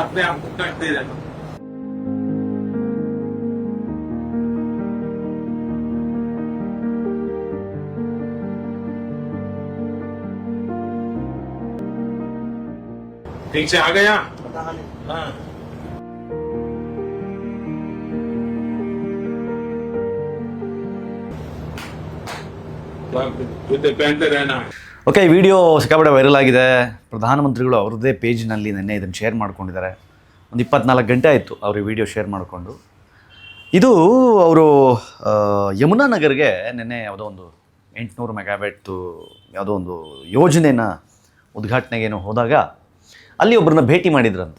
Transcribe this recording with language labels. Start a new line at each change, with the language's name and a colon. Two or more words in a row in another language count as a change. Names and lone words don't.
Hindi: अपने आप को कष्ट दे रहे हो। ठीक से आ गया? हाँ। जूते पहनते रहना।
Kannada: ಓಕೆ, ಈ ವಿಡಿಯೋ ಸಿಕ್ಕಾಪಟ್ಟೆ ವೈರಲ್ ಆಗಿದೆ. ಪ್ರಧಾನಮಂತ್ರಿಗಳು ಅವ್ರದ್ದೇ ಪೇಜ್ನಲ್ಲಿ ನಿನ್ನೆ ಇದನ್ನು ಶೇರ್ ಮಾಡ್ಕೊಂಡಿದ್ದಾರೆ. ಒಂದು 24 ಗಂಟೆ ಆಯಿತು ಅವರು ಈ ವಿಡಿಯೋ ಶೇರ್ ಮಾಡಿಕೊಂಡು. ಇದು ಅವರು ಯಮುನಾ ನಗರ್ಗೆ ನಿನ್ನೆ ಯಾವುದೋ ಒಂದು 800 ಮೆಗಾವ್ಯಾಟ್ದು ಯಾವುದೋ ಒಂದು ಯೋಜನೆನ ಉದ್ಘಾಟನೆಗೇನೋ ಹೋದಾಗ ಅಲ್ಲಿ ಒಬ್ಬರನ್ನ ಭೇಟಿ ಮಾಡಿದ್ರಂತೆ.